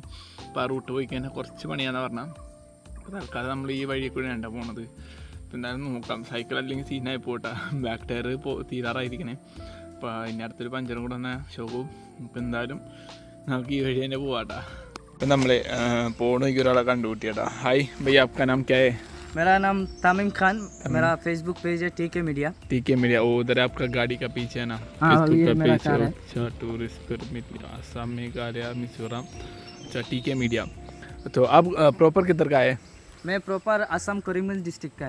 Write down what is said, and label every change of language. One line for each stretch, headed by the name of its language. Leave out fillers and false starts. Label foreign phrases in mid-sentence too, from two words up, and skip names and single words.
Malayalam: അപ്പോൾ ആ റൂട്ട് പോയി കഴിഞ്ഞാൽ കുറച്ച് പണിയാണെന്ന് പറഞ്ഞാൽ അപ്പോൾ തൽക്കാലം നമ്മൾ ഈ വഴി കൂടെ വേണ്ട പോണത്. അപ്പോൾ എന്തായാലും നോക്കാം. സൈക്കിൾ അല്ലെങ്കിൽ സീനായി പോട്ടെ.
English: back tyre
Malayalam: തീരാറായിരിക്കണേ. അപ്പോൾ ഇനി അടുത്തൊരു പഞ്ചറും കൂടെ തന്നെ ഷോക്കും. അപ്പോൾ എന്തായാലും നമുക്ക് ഈ വഴി തന്നെ പോവാട്ടാ. അപ്പം നമ്മൾ പോകണമെങ്കിൽ ഒരാളെ കണ്ടുകൂട്ടിയാട്ടാ.
Hindi: हाय भैया, आपका नाम क्या है? मेरा नाम तामिम खान, मेरा फेसबुक पेज है TK मीडिया। TK मीडिया, वो उधर आपका गाड़ी का पीछे है ना? हाँ, फेसबुक ये का मेरा पेज कार है। अच्छा,
English: tourist permit
Hindi: आसाम मेघालय मिजोरम। अच्छा TK मीडिया। तो आप प्रॉपर किधर का है? मैं प्रॉपर असम करीमगंज डिस्ट्रिक्ट का है।